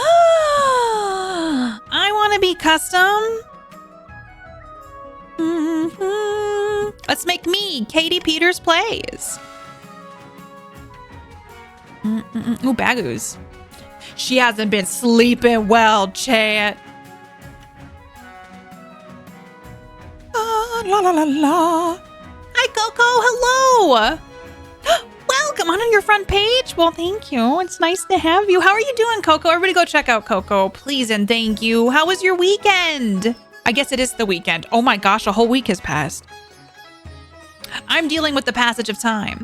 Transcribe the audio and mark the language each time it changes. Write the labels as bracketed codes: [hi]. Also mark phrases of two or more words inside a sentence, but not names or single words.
[en] I want to be custom. Let's make me KatiePetersPlays. Ooh, Bagoos. She hasn't been sleeping well, chat. La la la la. Hi, Coco. Hello. Welcome on your front page. Well, thank you. It's nice to have you. How are you doing, Coco? Everybody go check out Coco, please and thank you. How was your weekend? I guess it is the weekend. Oh my gosh, a whole week has passed. I'm dealing with the passage of time.